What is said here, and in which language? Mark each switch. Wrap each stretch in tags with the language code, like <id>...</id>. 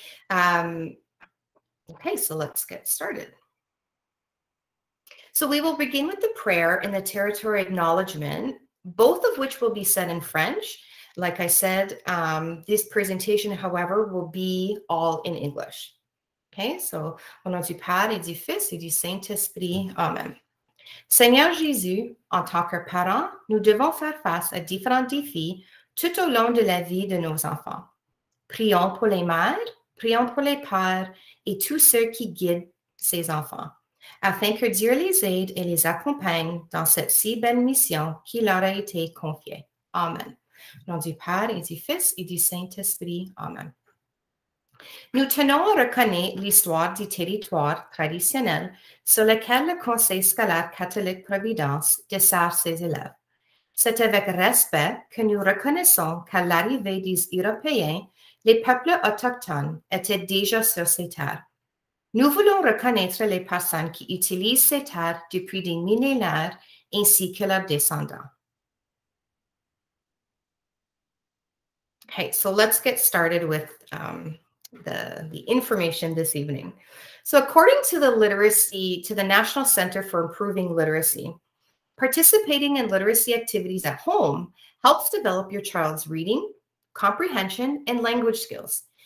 <en>Okay, so let's get started. So we will begin with the prayer and the territory acknowledgement, both of which will be said in French. Like I said, this presentation, however, will be all in English. Okay, so</en> <fr>au nom du Père et du Fils et du Saint-Esprit, Amen. Seigneur Jésus, en tant que parents, nous devons faire face à différents défis tout au long de la vie de nos enfants. Prions pour les mères, prions pour les pères et tous ceux qui guident ces enfants, afin que Dieu les aide et les accompagne dans cette si belle mission qui leur a été confiée. Amen. Au nom du Père et du Fils et du Saint-Esprit. Amen. Nous tenons à reconnaître l'histoire du territoire traditionnel sur lequel le Conseil scolaire catholique Providence dessert ses élèves. C'est avec respect que nous reconnaissons qu'à l'arrivée des Européens, les peuples autochtones étaient déjà sur ces terres. Nous voulons reconnaître les personnes qui utilisent ces terres depuis des millénaires ainsi que leurs descendants.</fr> <en>Okay, so let's get started with the information this evening. So according to the National Center for Improving Literacy, participating in literacy activities at home helps develop your child's reading, comprehension, and language skills.</en>